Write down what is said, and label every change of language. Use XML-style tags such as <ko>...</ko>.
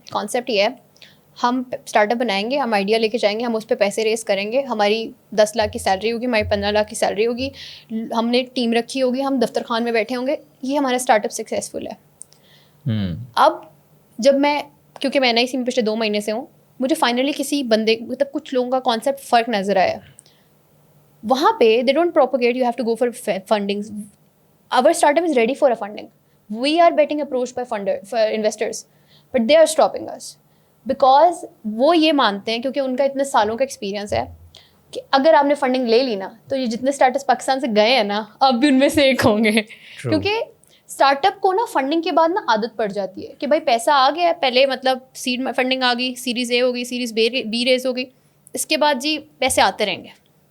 <ur>Concept یہ ہے, ہم اسٹارٹ اپ بنائیں گے, ہم آئیڈیا لے کے جائیں گے, ہم اس پہ پیسے ریز کریں گے, ہماری 10 لاکھ کی سیلری ہوگی, ہماری 15 لاکھ کی سیلری ہوگی, ہم نے ٹیم رکھی ہوگی, ہم دفتر خان میں بیٹھے ہوں گے, یہ ہمارا اسٹارٹ اپ سکسیزفل ہے. اب جب میں, کیونکہ میں NIC میں پچھلے 2 مہینے سے ہوں, مجھے فائنلی کسی بندے, مطلب کچھ لوگوں کا کانسیپٹ فرق نظر آیا. وہاں پہ</ur> <en>They don't propagate you have to go for funding. Our start up is ready for a funding. We are getting approach by investors, but they are stopping us because</en> <ur>وہ یہ مانتے ہیں, کیونکہ ان کا اتنے سالوں کا ایکسپیرینس ہے, کہ اگر آپ نے فنڈنگ لے لی نا تو یہ جتنے اسٹارٹ اپس پاکستان سے گئے ہیں نا, آپ بھی ان میں سے ایک ہوں گے. کیونکہ اسٹارٹ اپ کو نا فنڈنگ کے بعد نا عادت پڑ جاتی ہے کہ بھائی پیسہ آ گیا ہے, پہلے مطلب سیڈ فنڈنگ آ گئی, سیریز A ہو گئی, سیریز B ریز ہو گئی, اس کے بعد جی پیسے آتے رہیں گے.</ur>